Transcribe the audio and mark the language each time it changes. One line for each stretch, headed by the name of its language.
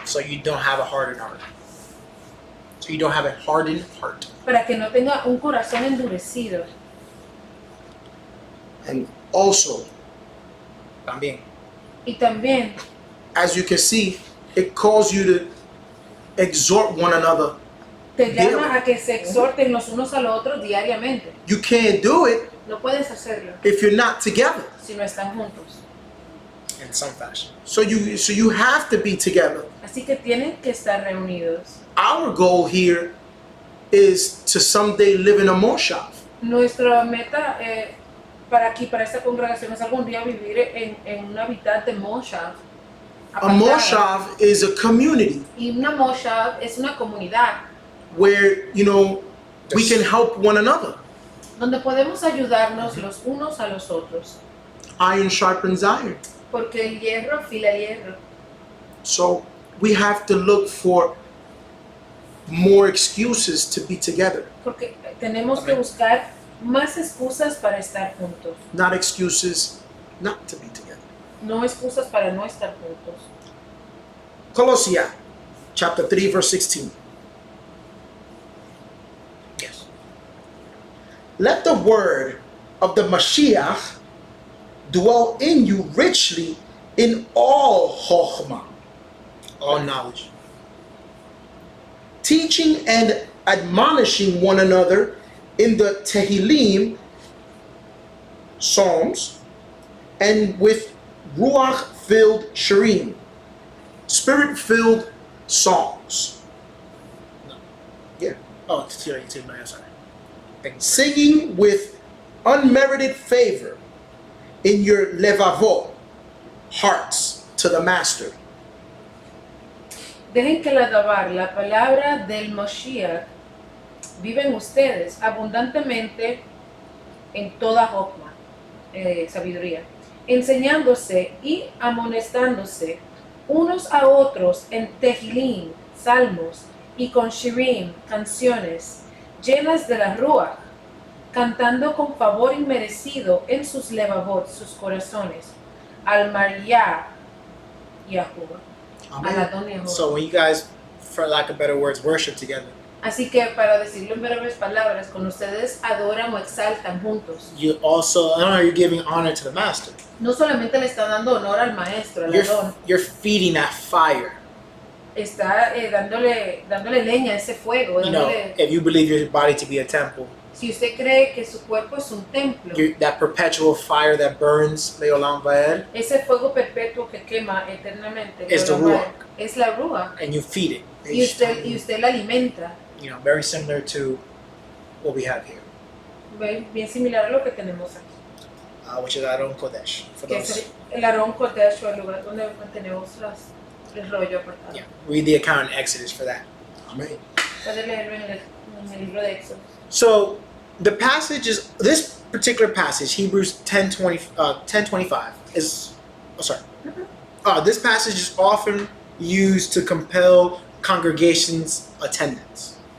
English: so you don't have a hardened heart. So you don't have a hardened heart.
Spanish: para que no tenga un corazón endurecido.
English: And also,
Spanish: También. Y también,
English: as you can see, it calls you to exhort one another.
Spanish: te llama a que se exhorten los unos a los otros diariamente.
English: You can't do it
Spanish: No puedes hacerlo
English: if you're not together.
Spanish: si no están juntos.
English: In some fashion. So you have to be together.
Spanish: Así que tienen que estar reunidos.
English: Our goal here is to someday live in a moshav.
Spanish: Nuestra meta para esta congregación es algún día vivir en un hábitat de moshav.
English: A
Spanish: apartada.
English: moshav is a community
Spanish: Y una moshav es una comunidad
English: where, we can help one another.
Spanish: donde podemos ayudarnos los unos a los otros.
English: Iron sharpens iron.
Spanish: Porque el hierro afila el hierro.
English: So we have to look for more excuses to be together,
Spanish: Porque tenemos que Amén. buscar más excusas para estar juntos.
English: not excuses not to be together.
Spanish: No excusas para no estar juntos.
English: Colossia, chapter 3, verse 16. Yes. Let the word of the Mashiach dwell in you richly in all chokhmah, All knowledge. teaching and admonishing one another in the Tehillim, Psalms, and with Ruach-filled Shirim, Spirit-filled songs, Oh, sorry, sorry. Thank you. singing with unmerited favor in your levavot, hearts, to the Master.
Spanish: Dejen que al alabar la palabra del Moshiach viven ustedes abundantemente en toda Jokma, sabiduría, enseñándose y amonestándose unos a otros en Tehilim, salmos, y con Shirim, canciones, llenas de la Ruach, cantando con favor inmerecido en sus levavot, sus corazones, al María Yahuwah, al Adon Yahuwah.
English: So when you guys, for lack of better words, worship together,
Spanish: Así que para decirlo en breves palabras, cuando ustedes adoran o exaltan juntos,
English: you also you're giving honor to the master.
Spanish: no solamente le están dando honor al maestro, al Adón,
English: You're feeding that fire.
Spanish: está dándole leña a ese fuego.
English: You know, if you believe your body to be a temple,
Spanish: Si usted cree que su cuerpo es un templo,
English: that perpetual fire that burns, Leolam Vaed,
Spanish: ese fuego perpetuo que quema eternamente, Es the
Hebrew: Leolam, Ruach.
Spanish: es la Ruach,
English: and you feed it.
Spanish: y usted la alimenta,
English: Very similar to what we have here.
Spanish: bien similar a lo que tenemos aquí.
English: which is Aron Kodesh. For
Spanish: que
English: those,
Spanish: es el Aarón Chodesh, o el lugar donde mantenemos el rollo apartado.
English: yeah, read the account in Exodus for that. Amen.
Spanish: Puede leerlo en el libro de Éxodo.
English: So the passage is this particular passage, Hebrews 10:25, is this passage is often used to compel congregations' attendance.